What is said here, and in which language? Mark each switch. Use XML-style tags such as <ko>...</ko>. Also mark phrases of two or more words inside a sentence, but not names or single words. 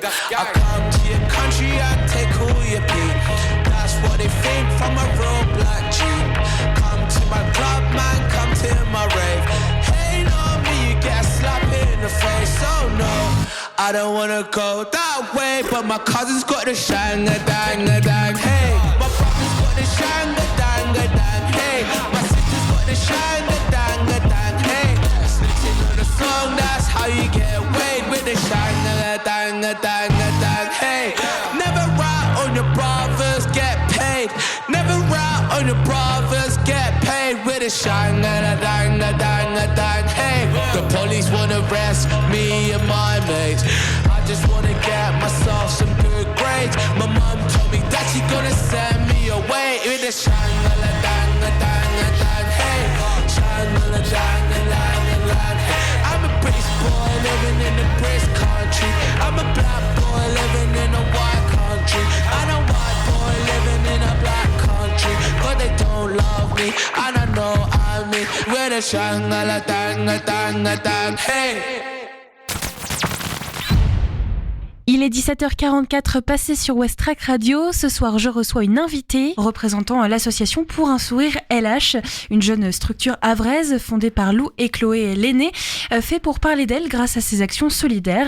<en>I come to your country and take all your pee. That's what they think from a real black G. Come to my club, man, come to my rave. Hey, on me, you get a slap in the face. Oh no, I don't wanna go that way, but my cousin's got the shanga danga dang. Hey, my brother's got the shanga danga dang. Hey, my sister's got the shanga danga dang. Hey, listen to the song, that's how you get weighed with the shanga danga danga dang. Hey, never rat on your brothers, get paid. Never rat on your brothers, get paid with a shanga danga danga dang. Hey, the police wanna arrest me and my mates. I just wanna get myself some good grades. My mom told me that she gonna send me away with a shanga danga danga dang. Hey, shanga danga danga dang. I'm a British boy living in a British country. I'm a black boy living in a white country. I'm a white boy living in a black country. But they don't love me, and I know I'm me. With a shanga danga danga dang. Hey.</en> <fr>Il est 17h44 passé sur West Track Radio. Ce soir, je reçois une invitée représentant l'association Pour un sourire LH, une jeune structure havraise fondée par Lou et Chloé Lenné, fait pour parler d'elle grâce à ses actions solidaires.</fr>